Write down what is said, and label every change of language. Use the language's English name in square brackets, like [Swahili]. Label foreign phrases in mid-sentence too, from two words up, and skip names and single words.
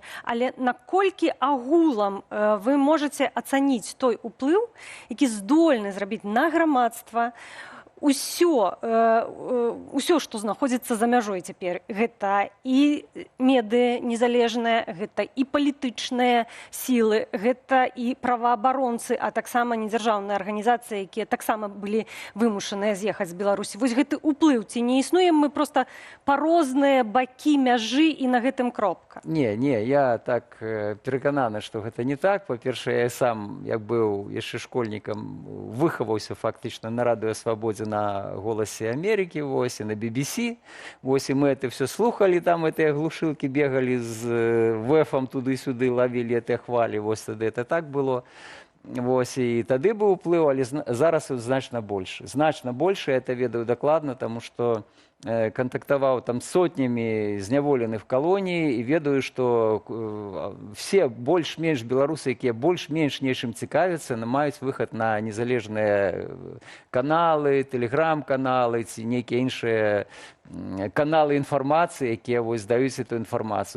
[Belarusian] Але наколькі агулам вы можаце ацаніць той уплыў, які здольны зрабіць на грамадства, усё, што знаходзіцца за мяжой цяпер, гэта і медыа незалежныя, гэта і палітычныя сілы, гэта і праваабаронцы, а таксама недзяржаўныя арганізацыі, якія таксама былі вымушаныя з'ехаць з Беларусі. Вось гэты ўплыў, ці не існуем мы проста па розныя бакі мяжы і на гэтым кропка? Не, я так перакананы, што гэта не так. Па-першае, я сам, як быў яшчэ школьнікам, выхаваўся фактычна на радыё Свабодзе, на «Голосе Америки», вось, и на BBC. [Russian] Вось, и мы это все слухали, там эти глушилки бегали с ВЭФом туды-сюды, ловили эти хвали, вось, тогда это так было. [Belarusian] Вось, і тады быў уплыў, але зараз значна больше. Значна больше, я это ведаю дакладна, тому што контактаваў там сотнямі зняволеных калоній і ведаю, што все больш-менш беларусы, якія больш-менш нечым цікавяцца, маюць выхад на незалежныя каналы, тэлеграм-каналы ці нейкія іншыя каналы інфармацыі, якія вось даюць эту інфармацыю.